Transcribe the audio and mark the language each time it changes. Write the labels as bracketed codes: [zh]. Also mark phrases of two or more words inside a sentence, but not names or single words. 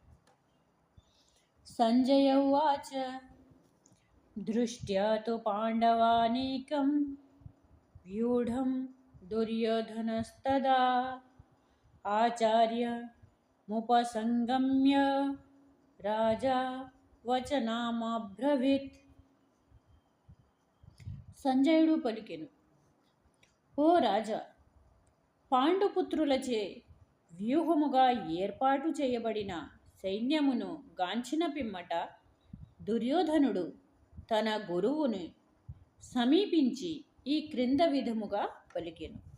[sa] संजय उवाच दृष्ट्या तु पाण्डवानीकं व्यूढं दुर्योधनस्तदा आचार्यमुपसंगम्य राजा वचनामब्रवीत्। [te] సంజయుడు పలికెను, ఓ రాజా, పాండుపుత్రులచే వ్యూహముగా ఏర్పాటు చేయబడిన సైన్యమును గాంచిన పిమ్మట దుర్యోధనుడు తన గురువుని సమీపించి ఈ క్రింద విధముగా పలికెను.